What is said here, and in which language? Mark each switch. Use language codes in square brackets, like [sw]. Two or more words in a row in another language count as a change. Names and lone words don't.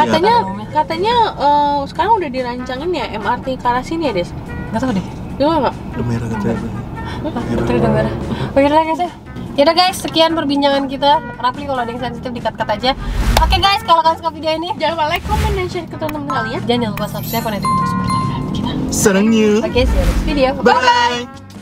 [id] Katanya sekarang udah dirancangin ya MRT ke arah sini ya, Des? Gak tau deh. Gimana nggak? Udah merah katanya. Betul udah merah. Oke lah guys ya. Yaudah guys, sekian perbincangan kita. Rafli kalau ada yang sensitif di-cut aja. Oke guys, kalau kalian suka video ini, Jangan lupa like, comment, dan share ke teman-teman kalian. jangan lupa subscribe dan aktifkan lonceng kita. Senangnya. Oke, [en] see you next video. Bye. Bye.